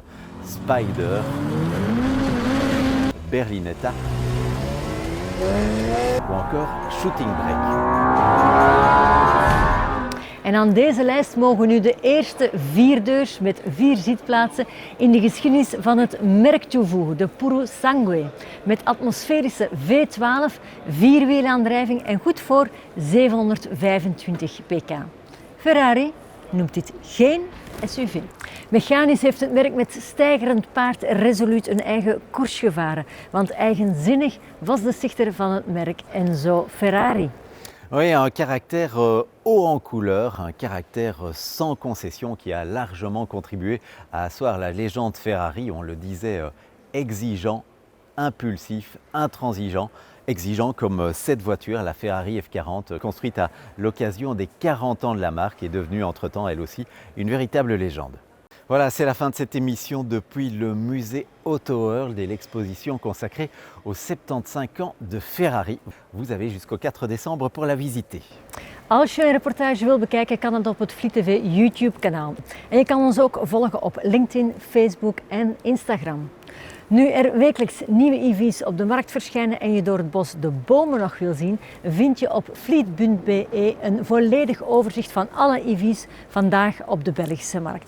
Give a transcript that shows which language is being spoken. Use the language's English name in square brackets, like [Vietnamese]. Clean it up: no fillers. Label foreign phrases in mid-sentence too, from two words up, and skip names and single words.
[French] Spider, Berlinetta ou encore Shooting Brake. [Dutch] En aan deze lijst mogen we nu de eerste vierdeurs met 4 zitplaatsen in de geschiedenis van het merk toevoegen, de Puro Sangue. Met atmosferische V12, 4-wielaandrijving en goed voor 725 pk. Ferrari noemt dit geen SUV. Mechanisch heeft het merk met steigerend paard resoluut een eigen koers gevaren, want eigenzinnig was de stichter van het merk Enzo Ferrari. [French] Oui, un caractère haut en couleur, un caractère sans concession qui a largement contribué à asseoir la légende Ferrari, on le disait, exigeant, impulsif, intransigeant. Exigeant comme cette voiture, la Ferrari F40, construite à l'occasion des 40 ans de la marque, est devenue entre-temps elle aussi une véritable légende. Voilà, c'est la fin de cette émission depuis le musée Autoworld et l'exposition consacrée aux 75 ans de Ferrari. Vous avez jusqu'au 4 décembre pour la visiter. [Dutch] Als je een reportage wil bekijken, kan het op het Fleet TV YouTube kanaal. En je kan ons ook volgen op LinkedIn, Facebook en Instagram. Nu er wekelijks nieuwe EV's op de markt verschijnen en je door het bos de bomen nog wil zien, vind je op fleet.be een volledig overzicht van alle EV's vandaag op de Belgische markt.